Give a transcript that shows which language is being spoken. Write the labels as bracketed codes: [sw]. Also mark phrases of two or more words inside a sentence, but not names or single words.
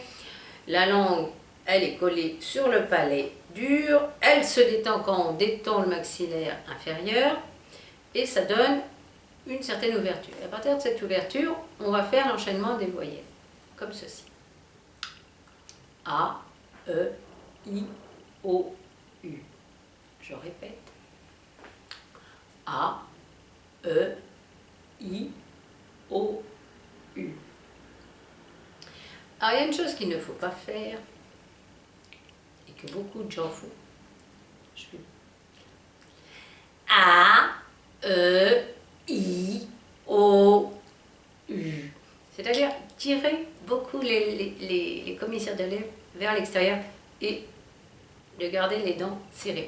[fr] La langue, elle est collée sur le palais dur, elle se détend quand on détend le maxillaire inférieur et ça donne une certaine ouverture. Et à partir de cette ouverture, on va faire l'enchaînement des voyelles, comme ceci. A, E, I, O, U. Je répète. A, E, I, O, U. Alors, il y a une chose qu'il ne faut pas faire, et que beaucoup de gens font. A, E, I, O, U. C'est-à-dire tirer beaucoup les commissures de lèvres vers l'extérieur et de garder les dents serrées.